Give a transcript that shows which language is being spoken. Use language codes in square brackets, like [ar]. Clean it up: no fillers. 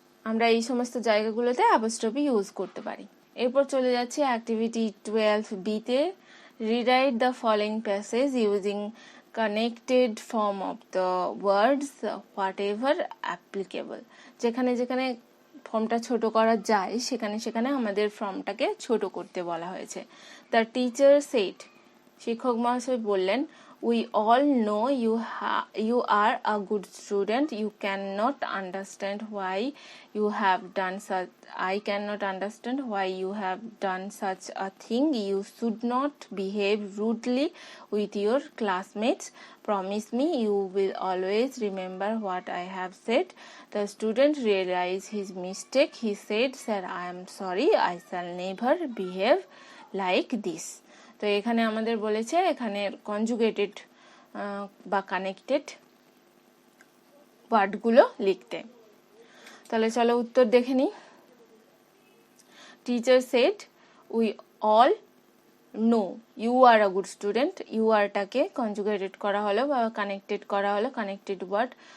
[bn] আমরা এই সমস্ত জায়গাগুলোতে অ্যাপোস্ট্রফি ইউজ করতে পারি। এরপর চলে যাচ্ছে activity 12B-তে। [en] Rewrite the following passage using connected form of the words whatever applicable. [bn] যেখানে যেখানে ফর্মটা ছোট করা যায় সেখানে সেখানে আমাদের ফর্মটাকে ছোট করতে বলা হয়েছে। [en] the teacher said, [bn] শিক্ষক মহাশয় বললেন, [en] we all know you are a good student. You cannot understand why you have done such. I cannot understand why you have done such a thing. You should not behave rudely with your classmates. Promise me you will always remember what I have said. The student realized his mistake. He said, "Sir, I am sorry. I shall never behave like this." [bn] তো এখানে আমাদের বলেছে এখানে conjugated বা connected ওয়ার্ডগুলো লিখতে। তাহলে চলো উত্তর দেখে নিই। [en] teacher said we all know you are a good student, you আরটাকে conjugated [bn] করা হলো বা কানেক্টেড করা হলো, [en] Connected word.